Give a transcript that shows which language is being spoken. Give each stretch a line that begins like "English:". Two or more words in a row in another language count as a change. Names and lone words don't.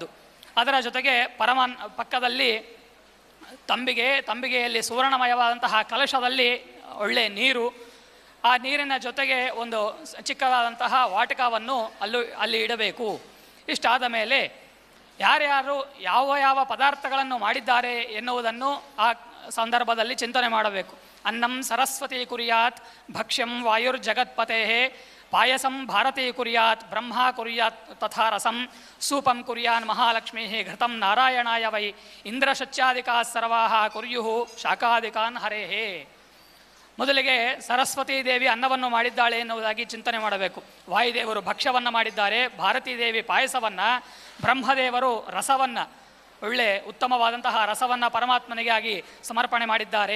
Kannada: ಅದರ ಜೊತೆಗೆ ಪಕ್ಕದಲ್ಲಿ ತಂಬಿಗೆಯಲ್ಲಿ ಸುವರ್ಣಮಯವಾದಂತಹ ಕಲಶದಲ್ಲಿ ಒಳ್ಳೆ ನೀರು, ಆ ನೀರಿನ ಜೊತೆಗೆ ಒಂದು ಚಿಕ್ಕದಾದಂತಹ ವಾಟಕವನ್ನು ಅಲ್ಲಿ ಇಡಬೇಕು. ಇಷ್ಟಾದ ಮೇಲೆ ಯಾರ್ಯಾರು ಯಾವ ಪದಾರ್ಥಗಳನ್ನು ಮಾಡಿದ್ದಾರೆ ಎನ್ನುವುದನ್ನು ಆ ಸಂದರ್ಭದಲ್ಲಿ ಚಿಂತನೆ ಮಾಡಬೇಕು.
Sanskrit: ಅನ್ನಂ ಸರಸ್ವತಿ ಕುರ್ಯಾತ್, ಭಕ್ಷ್ಯಂ ವಾಯುರ್ಜಗತ್ಪತೆ, ಪಾಯಸಂ ಭಾರತೀ ಕುರ್ಯಾತ್, ಬ್ರಹ್ಮ ಕುರ್ಯಾತ್ ತಥಾ ರಸಂ, ಸೂಪಂ ಕುರ್ಯಾನ್ ಮಹಾಲಕ್ಷ್ಮೀ, ಘೃತಂ ನಾರಾಯಣಾಯ ವೈ, ಇಂದ್ರಶಚ್ಯಾದಿಕಾ ಸರ್ವಾಹ ಕುರ್ಯುಹು ಶಾಖಾದಿಕಾನ್ ಹರೇಹೇ.
Kannada: ಮೊದಲಿಗೆ ಸರಸ್ವತೀ ದೇವಿ ಅನ್ನವನ್ನು ಮಾಡಿದ್ದಾಳೆ ಎನ್ನುವುದಾಗಿ ಚಿಂತನೆ ಮಾಡಬೇಕು. ವಾಯುದೇವರು ಭಕ್ಷ್ಯವನ್ನು ಮಾಡಿದ್ದಾರೆ, ಭಾರತೀ ದೇವಿ ಪಾಯಸವನ್ನು, ಬ್ರಹ್ಮದೇವರು ರಸವನ್ನು, ಒಳ್ಳೆ ಉತ್ತಮವಾದಂತಹ ರಸವನ್ನು ಪರಮಾತ್ಮನಿಗಾಗಿ ಸಮರ್ಪಣೆ ಮಾಡಿದ್ದಾರೆ.